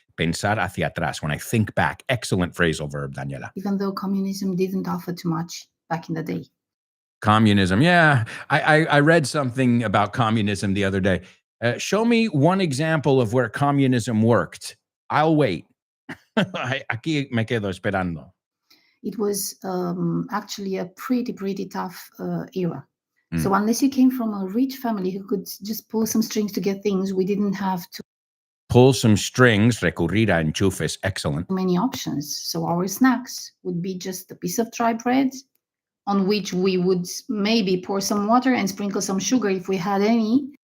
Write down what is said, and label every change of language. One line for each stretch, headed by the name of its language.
Spanish: Pensar hacia atrás.
English: When I think back. Excellent phrasal verb, Daniela. Even though communism didn't offer too much back in the day. Communism. Yeah. I read something about communism the other day. Show me one example of where communism worked. I'll wait.
Spanish: Aquí me quedo esperando.
English: It was actually a pretty tough era. So unless you came from a rich family who could just pull some strings to get things, we didn't have to pull some strings,
Spanish: recurrir a enchufes.
English: Excellent. Many options. So our snacks would be just a piece of dry bread on which we would maybe pour some water and sprinkle some sugar if we had any.